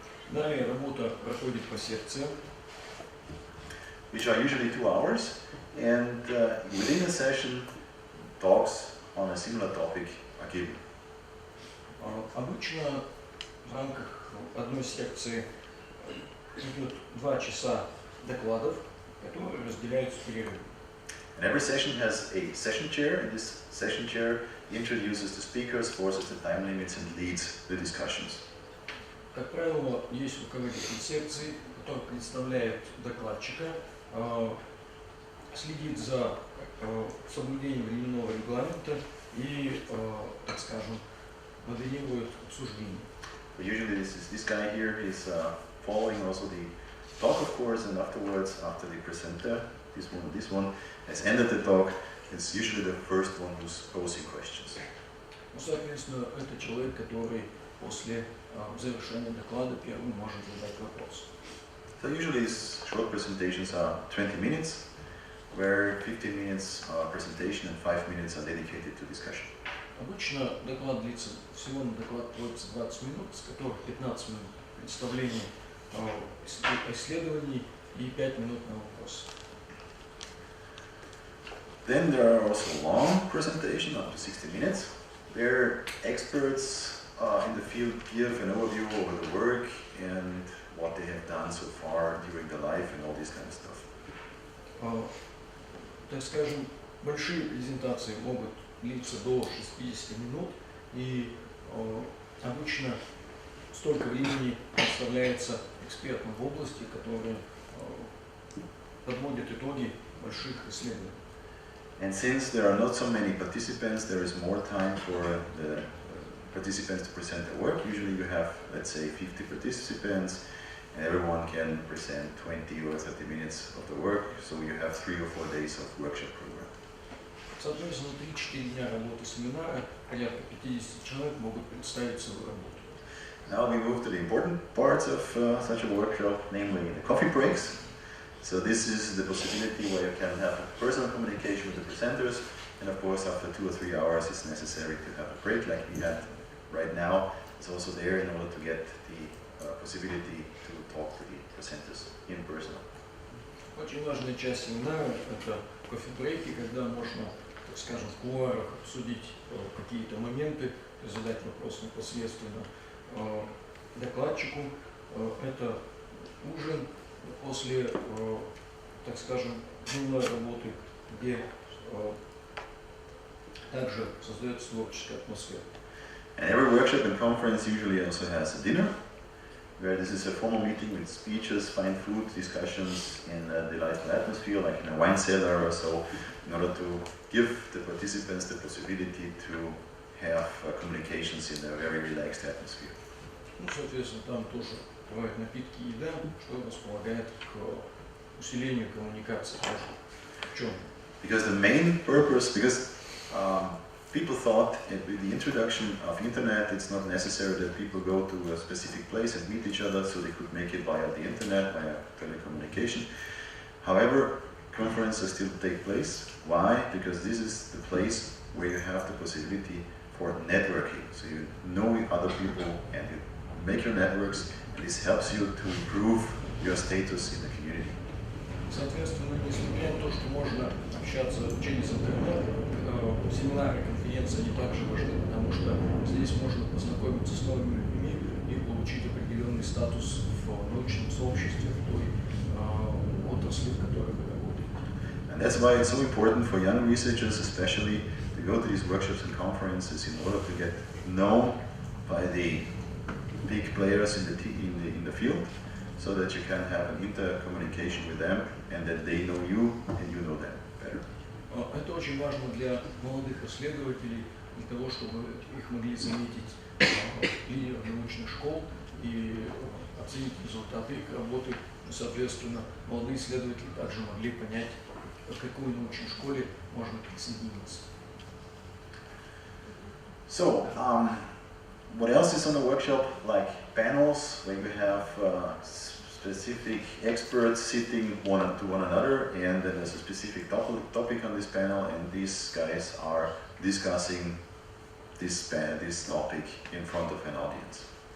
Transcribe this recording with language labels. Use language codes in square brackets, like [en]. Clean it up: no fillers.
[ru] Далее работа проходит по секциям, [en] which are usually 2 hours, and within a session, talks on a similar topic are given. [ru] Обычно в рамках одной секции идет 2 часа докладов, которые разделяются в перерывы. [en] And every session has a session chair, and this session chair introduces the speakers, forces the time limits, and leads the discussions. [ru] Как правило, есть руководитель секции, который представляет докладчика, следит за соблюдением временного регламента и, так скажем, модерирует обсуждение. [en] Usually this guy here is following also the talk, of course, and afterwards, after the presenter, this one has ended the talk, it's usually the first one who's posing questions. [ru] Ну, соответственно, это человек, который после завершения доклада первым может задать вопрос. [en] So usually these short presentations are 20 minutes, where 15 minutes are presentation and 5 minutes are dedicated to discussion. [ru] Обычно доклад длится, всего на доклад требуется 20 минут, с которых 15 минут представления исследований и 5 минут на вопрос. [en] Then there are also long presentations, up to 60 minutes, where experts in the field give an overview over the work and what they have done so far during their life and all this kind of stuff. [ru] Так скажем, большие презентации могут длиться до 60 минут, и обычно столько времени представляется экспертам в области, которые подводят итоги больших исследований. [en] And since there are not so many participants, there is more time for the participants to present their work. Usually you have, let's say, 50 participants, and everyone can present 20 or 30 minutes of the work, so you have 3 or 4 days of workshop program. [ru] Соответственно, 3-4 дня работы семинара, порядка 50 человек могут представить свою работу. [en] Now we move to the important parts of such a workshop, namely the coffee breaks. So this is the possibility where you can have a personal communication with the presenters, and of course after 2 or 3 hours it's necessary to have a break like we had right now. It's also there in order to get the possibility to talk to the presenters in person. [ru] Очень важная часть семинара – это кофе-брейки, когда можно, так скажем, в кулуарах обсудить какие-то моменты, задать вопрос непосредственно докладчику. Это ужин после, так скажем, дневной работы, где также создается творческая атмосфера. [en] And every workshop and conference usually also has a dinner, where this is a formal meeting with speeches, fine food, discussions in a delightful atmosphere, like in a wine cellar or so, in order to give the participants the possibility to have communications in a very relaxed atmosphere. [ru] Ну, соответственно, там тоже бывают напитки и еда, что располагает к усилению коммуникации тоже ученых. [en] Because the main purpose, people thought with the introduction of internet, it's not necessary that people go to a specific place and meet each other, so they could make it via the internet, via telecommunication. However, conferences still take place. Why? Because this is the place where you have the possibility for networking. So you know other people and you make your networks, and this helps you to improve your status in the community. [ru] Соответственно, несмотря на то, что можно общаться через интернет, семинары, конференции, они также важны, потому что здесь можно познакомиться с новыми людьми и получить определенный статус в научном сообществе, в той отрасли, в которой вы работаете. [en] And that's why it's so important for young researchers, especially, to go to these workshops and conferences in order to get known by the big players in the field, so that you can have an intercommunication with them and that they know you and you know them better. [ru] Это очень важно для молодых исследователей, для того, чтобы их могли заметить лидеры научных школ и оценить результаты их работы. Соответственно, молодые исследователи также могли понять, к какой научной школе можно присоединиться. [en] So, what else is on the workshop? Like panels, where you have specific experts sitting one to one another, and then there's a specific topic on this panel, and these guys are discussing this topic in front of an audience.